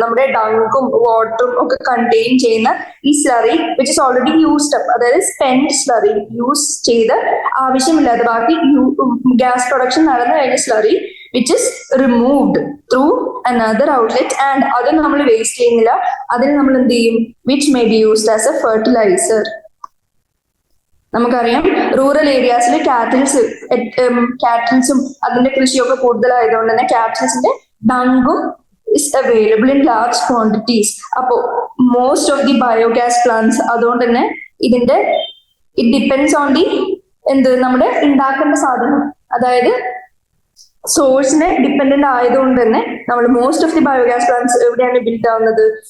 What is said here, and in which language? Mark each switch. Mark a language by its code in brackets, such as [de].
[ml] നമ്മുടെ ഡങ്കും വാട്ടറും ഒക്കെ കണ്ടെയ്ൻ ചെയ്യുന്ന ഈ slurry [en] which is already used up, [ml] അതായത് സ്പെൻഡ് സ്ലറി യൂസ് ചെയ്ത് ആവശ്യമില്ലാതെ ബാക്കി ഗ്യാസ് പ്രൊഡക്ഷൻ നടന്നു കഴിഞ്ഞ slurry [en] which is removed through another outlet [ml] and അത് നമ്മൾ വേസ്റ്റ് ചെയ്യുന്നില്ല. അതിന് നമ്മൾ എന്ത് ചെയ്യും? [en] which may be used as a fertilizer. [ml] നമുക്കറിയാം റൂറൽ ഏരിയാസിൽ കാറ്റിൽസും അതിന്റെ കൃഷിയൊക്കെ കൂടുതലായതുകൊണ്ട് തന്നെ കാറ്റിൽസിന്റെ ഡങ്കും [en] is available in large quantities. [ml] അപ്പോ [en] most of the biogas plants [ml] അതുകൊണ്ട് തന്നെ ഇതിന്റെ [en] it depends on the [ml] നമ്മുടെ ഉണ്ടാക്കേണ്ട സാധനം, അതായത് സോഴ്സിനെ ഡിപ്പെൻഡന്റ് ആയതുകൊണ്ട് തന്നെ നമ്മൾ [en] most of the biogas plants [ml] എവിടെയാണ് ബിൽഡ് ആവുന്നത്?